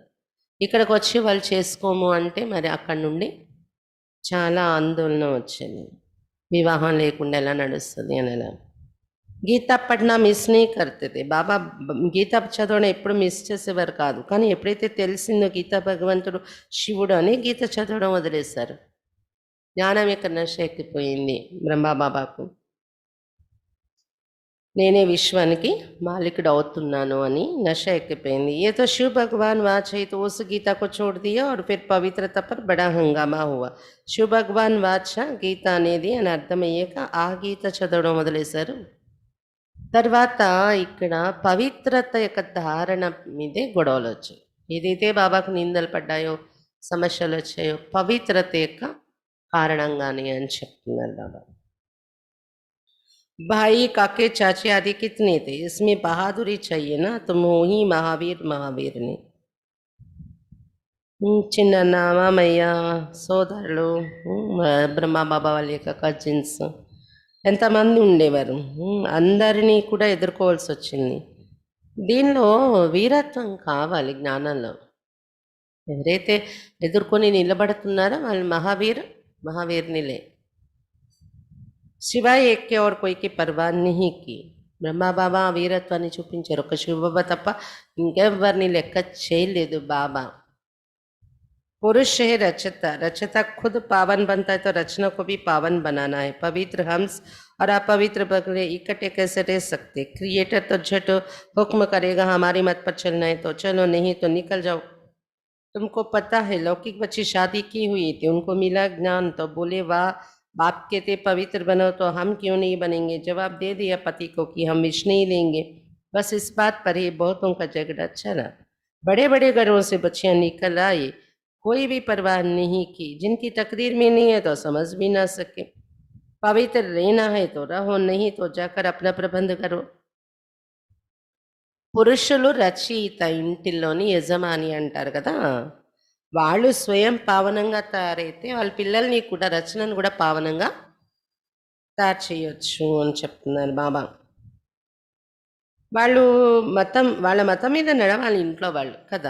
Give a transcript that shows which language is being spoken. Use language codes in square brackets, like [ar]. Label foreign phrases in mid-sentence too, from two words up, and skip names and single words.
[te] ఇక్కడికి వచ్చి వాళ్ళు చేసుకోము అంటే మరి అక్కడి నుండి చాలా ఆందోళన వచ్చింది వివాహం లేకుండా ఎలా నడుస్తుంది అని ఎలా [hi] गीता पठन मिस नी करते [te] బాబా గీత చదవడం ఎప్పుడు మిస్ చేసేవారు కాదు కానీ ఎప్పుడైతే తెలిసిందో గీత భగవంతుడు శివుడు అని గీత చదవడం వదిలేశారు జ్ఞానం యొక్క నశ ఎక్కిపోయింది బ్రహ్మబాబాకు నేనే విశ్వానికి మాలికుడు అవుతున్నాను అని నశ ఎక్కిపోయింది [hi] ये तो शिव भगवान वाच है तो उस गीता को छोड़ दिया और फिर पवित्रता पर बड़ा हंगामा हुआ [te] शिव भगवान वाచ గీత అనేది అని అర్థమయ్యాక ఆ గీత చదవడం మొదలేశారు తర్వాత ఇక్కడ పవిత్రత యొక్క ధారణ మీదే గొడవలు వచ్చాయి ఏదైతే బాబాకు నిందలు పడ్డాయో సమస్యలు వచ్చాయో పవిత్రత యొక్క కారణంగానే అని చెప్తున్నారు బాబా [hi] भाई काके चाचे आदि कितने थे इसमें बहादुरी चाहिए ना तो मोही महावीर ने [te] చిన్న మామయ్య సోదరులు బ్రహ్మబాబా వాళ్ళ యొక్క కజిన్స్ ఎంతమంది ఉండేవారు అందరినీ కూడా ఎదుర్కోవాల్సి వచ్చింది దీనిలో వీరత్వం కావాలి జ్ఞానంలో ఎవరైతే ఎదుర్కొని నిలబడుతున్నారో వాళ్ళు మహావీర్నిలే [hi] सिवाय एक के और कोई की परवाह नहीं की [te] బ్రహ్మబాబా వీరత్వాన్ని చూపించారు ఒక శివబాబా తప్ప ఇంకెవరిని లెక్క చేయలేదు బాబా [hi] पुरुष है रचता, रचता खुद पावन बनता है तो रचना को भी पावन बनाना है। पवित्र हंस और अपवित्र बगले इकट्ठे कैसे रह सकते? क्रिएटर तो झट हुक्म करेगा हमारी मत पर चलना है तो चलो, नहीं तो निकल जाओ। तुमको पता है लौकिक बच्ची शादी की हुई थी, उनको मिला ज्ञान तो बोले वाह, बाप कहते पवित्र बनो तो हम क्यों नहीं बनेंगे? जवाब दे दिया पति को कि हम विष नहीं लेंगे। बस इस बात पर ही बहुतों का झगड़ा चला। बड़े बड़े घरों से बच्चियां निकल आई, कोई भी परवाह नहीं की। जिनकी तकदीर में नहीं है तो समझ भी ना सके। पवित्र रहना है तो रहो, नहीं तो जाकर अपना प्रबंध करो। [te] పురుషులు రచయిత, ఇంటిలోని యజమాని అంటారు కదా. వాళ్ళు స్వయం పావనంగా తయారైతే వాళ్ళ పిల్లల్ని కూడా, రచనను కూడా పావనంగా తయారు చేయొచ్చు అని చెప్తున్నారు బాబా. వాళ్ళు వాళ్ళ మతం మీద నడవాలి ఇంట్లో వాళ్ళు కదా.